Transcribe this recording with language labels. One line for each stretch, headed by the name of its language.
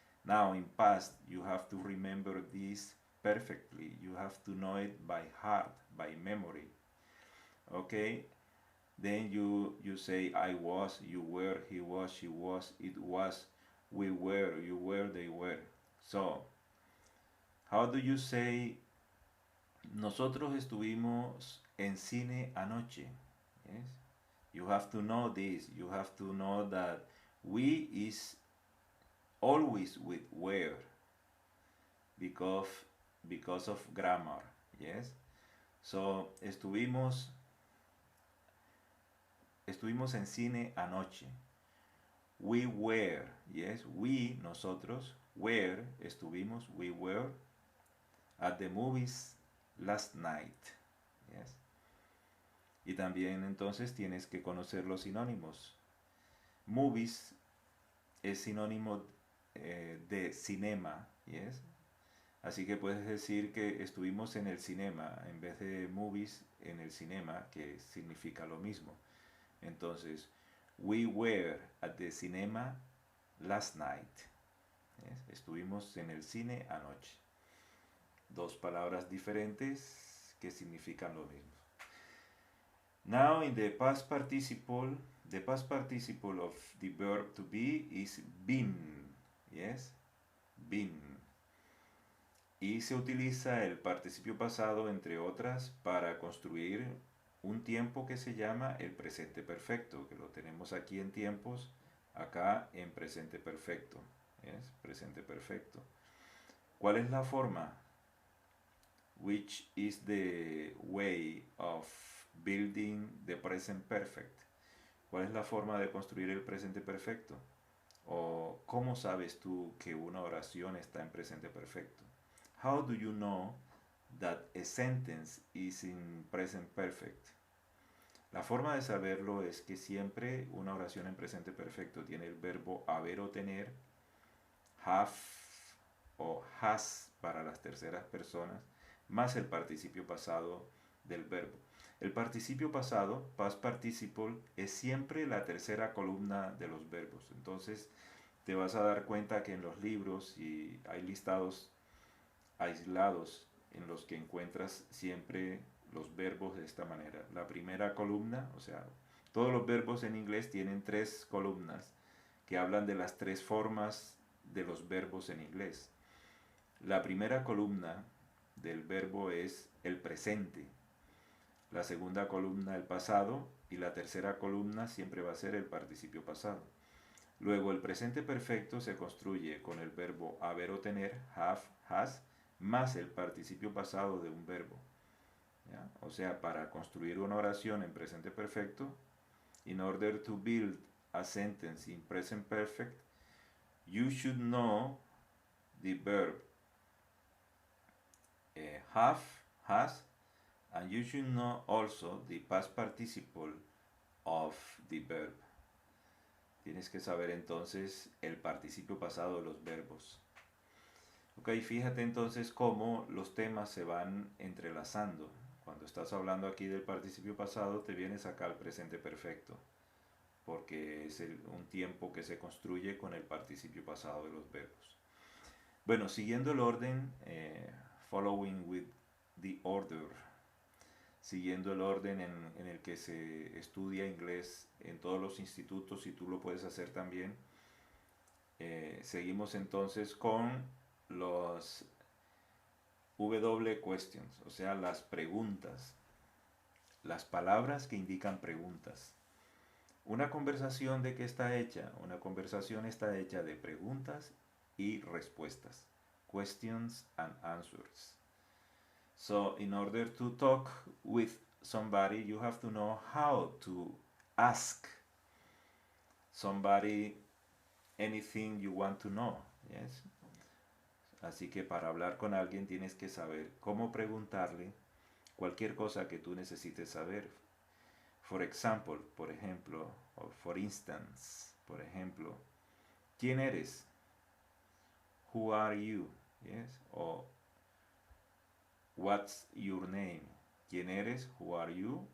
English: Now in past, you have to remember this perfectly. You have to know it by heart, by memory. Okay? Then you say I was, you were, he was, she was, it was, we were, you were, they were. So, how do you say
Spanish: nosotros estuvimos en cine anoche?
English: Yes. You have to know this. You have to know that we is always with where because because of grammar. Yes.
Spanish: So, estuvimos en cine anoche.
English: We were, yes, we, nosotros, were, estuvimos, we were at the movies last night. Yes.
Spanish: Y también entonces tienes que conocer los sinónimos. Movies es sinónimo de cinema, yes. Así que puedes decir que estuvimos en el cinema en vez de movies en el cinema, que significa lo mismo.
English: Entonces, we were at the cinema last night. Yes.
Spanish: Estuvimos en el cine anoche. Dos palabras diferentes que significan lo mismo.
English: Now in the past participle of the verb to be is been. Yes, been.
Spanish: Y se utiliza el participio pasado, entre otras, para construir un tiempo que se llama el presente perfecto, que lo tenemos aquí en tiempos, acá en presente perfecto. Yes, presente perfecto. ¿Cuál es la forma?
English: Which is the way of building the present perfect.
Spanish: ¿Cuál es la forma de construir el presente perfecto? ¿O cómo sabes tú que una oración está en presente perfecto?
English: How do you know that a sentence is in present perfect?
Spanish: La forma de saberlo es que siempre una oración en presente perfecto tiene el verbo haber o tener, have o has para las terceras personas, más el participio pasado del verbo. El participio pasado, past participle, es siempre la tercera columna de los verbos. Entonces te vas a dar cuenta que en los libros y hay listados aislados en los que encuentras siempre los verbos de esta manera. La primera columna, o sea, todos los verbos en inglés tienen tres columnas que hablan de las tres formas de los verbos en inglés. La primera columna del verbo es el presente, la segunda columna el pasado y la tercera columna siempre va a ser el participio pasado. Luego el presente perfecto se construye con el verbo haber o tener, have, has, más el participio pasado de un verbo. ¿Ya? O sea, para construir una oración en presente perfecto,
English: in order to build a sentence in present perfect, you should know the verb have, has, and you should know also the past participle of the verb.
Spanish: Tienes que saber entonces el participio pasado de los verbos. Ok, fíjate entonces cómo los temas se van entrelazando. Cuando estás hablando aquí del participio pasado, te vienes acá al presente perfecto, porque es un tiempo que se construye con el participio pasado de los verbos. Bueno, siguiendo el orden,
English: following with the order,
Spanish: siguiendo el orden en el que se estudia inglés en todos los institutos, y tú lo puedes hacer también. Seguimos entonces con los W questions, o sea, las preguntas, las palabras que indican preguntas. Una conversación, ¿de qué está hecha? Una conversación está hecha de preguntas y respuestas.
English: Questions and answers. So, in order to talk with somebody, you have to know how to ask somebody anything you want to know. Yes?
Spanish: Así que para hablar con alguien tienes que saber cómo preguntarle cualquier cosa que tú necesites saber.
English: For example,
Spanish: por ejemplo,
English: or for instance,
Spanish: por ejemplo, ¿quién eres?
English: Who are you? Yes? O what's your name?
Spanish: ¿Quién eres?
English: Who are you?